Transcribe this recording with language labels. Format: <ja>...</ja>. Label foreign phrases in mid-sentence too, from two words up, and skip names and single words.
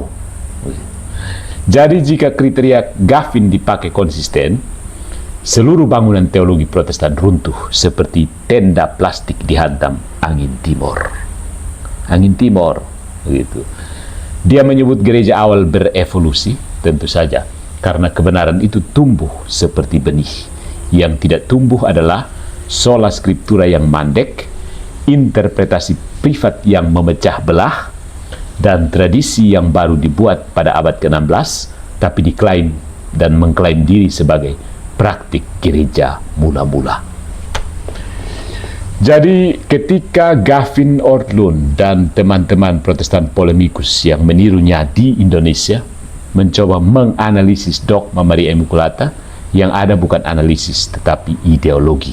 <id>Jadi jika kriteria Gavin dipakai konsisten, seluruh bangunan teologi Protestan runtuh seperti tenda plastik dihantam angin timur. Angin timur, begitu. Dia menyebut gereja awal berevolusi, tentu saja, karena kebenaran itu tumbuh seperti benih. Yang tidak tumbuh adalah</id> <la>sola scriptura</la> <id>yang mandek, interpretasi privat yang memecah belah, dan tradisi yang baru dibuat pada abad ke-16, tapi diklaim dan mengklaim diri sebagai praktik gereja mula-mula. Jadi ketika Gavin Ortlund dan teman-teman Protestan polemikus yang menirunya di Indonesia mencoba menganalisis dogma Maria Immaculata, yang ada bukan analisis tetapi ideologi.</id>